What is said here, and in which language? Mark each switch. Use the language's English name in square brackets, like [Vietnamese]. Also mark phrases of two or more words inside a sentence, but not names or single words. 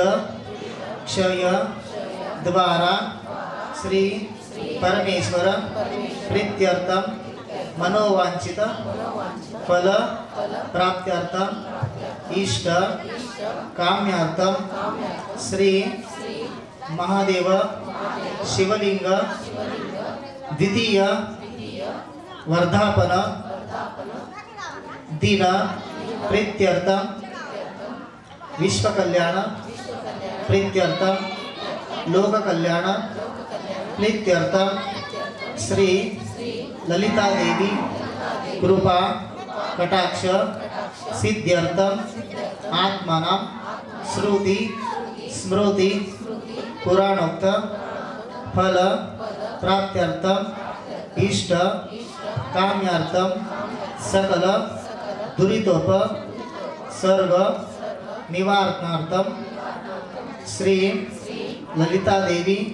[Sanskrit] క్షయ ద్వారా శ్రీ పరమేశ్వర ప్రీత్యర్థం మనోవాంఛిత ఫల ప్రాప్త్యర్థం ఇష్ట కామ్యార్థం శ్రీ మహాదేవ శివలింగ ద్వితీయ वर्धापन दिन प्रीत्यर्थम विश्व कल्याण प्रीत्यर्थम लोक कल्याण प्रीत्यर्थम श्री ललिता देवी कृपा कटाक्ष सिद्ध्यर्थम आत्मना श्रुति स्मृति पुराणोक्त फल प्राप्त्यर्थम इष्ट काम्यार्थम सकल दुरितोप सर्ग निवारणार्थम श्री ललिता देवी